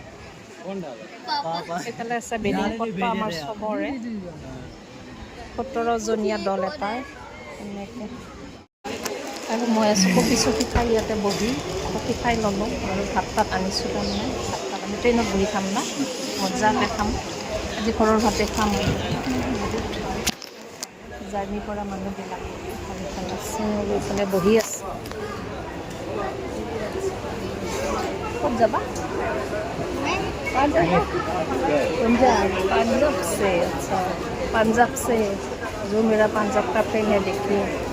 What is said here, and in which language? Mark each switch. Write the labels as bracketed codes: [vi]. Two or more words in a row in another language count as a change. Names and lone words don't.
[as] এইফালে আছে বেডিং পত্ৰ আমাৰ চবৰে 17জনীয়া দল এটাৰ এনেকৈ আৰু মই আছোঁ কফি চফি খাই ইয়াতে বহি কফি খাই ল'লোঁ আৰু ভাত তাত আনিছোঁ তাৰমানে ভাত তাত আমি ট্ৰেইনত বহি খাম না মজাকৈ খাম আজি ঘৰৰ ভাতে খাম জাৰ্ণিৰ পৰা মানুহবিলাক আছে আৰু এইফালে বহি আছে ক'ত যাবা [hi] पंजाब से अच्छा पंजाब से जो मेरा पंजाब का फ्रेंड है देखिए